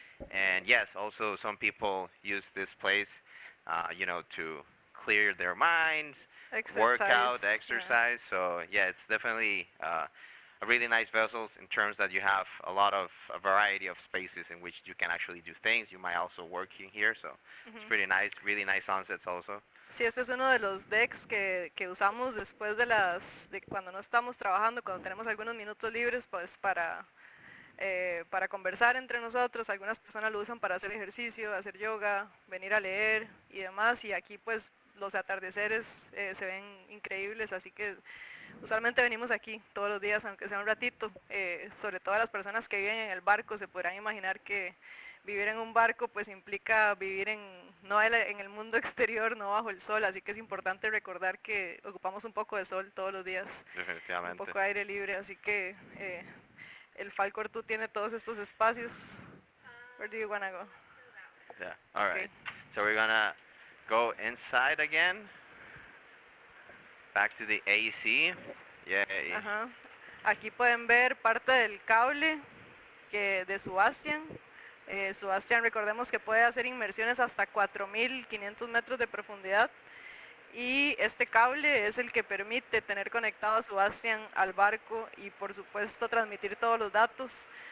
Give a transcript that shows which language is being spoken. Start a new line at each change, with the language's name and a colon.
English: And yes, also some people use this place, to clear their minds, work out, Exercise. exercise. So yeah, it's definitely a really nice vessels in terms that you have a variety of spaces in which you can actually do things. You might also work in here, so it's Ujú. pretty nice. Really nice sunsets also.
Spanish: Sí, este es uno de los decks que usamos después de cuando no estamos trabajando, cuando tenemos algunos minutos libres, pues para conversar entre nosotros. Algunas personas lo usan para hacer ejercicio, hacer yoga, venir a leer y demás. Y aquí pues los atardeceres se ven increíbles, así que usualmente venimos aquí todos los días, aunque sea un ratito. Sobre todo las personas que viven en el barco se podrán imaginar que vivir en un barco pues implica vivir no en el mundo exterior, no bajo el sol, así que es importante recordar que ocupamos un poco de sol todos los días, un Definitivamente. poco de aire libre, así que el Falkor 2 tiene todos estos espacios.
English: Where do you wanna go? Yeah. All Okay. right. So we're gonna go inside again. Back to the AC. Yay. Ajá.
Spanish: Aquí pueden ver parte del cable de Sebastian. Sebastian, recordemos que puede hacer inmersiones hasta 4.500 metros de profundidad. Y este cable es el que permite tener conectado a Sebastian al barco y por supuesto transmitir todos los datos.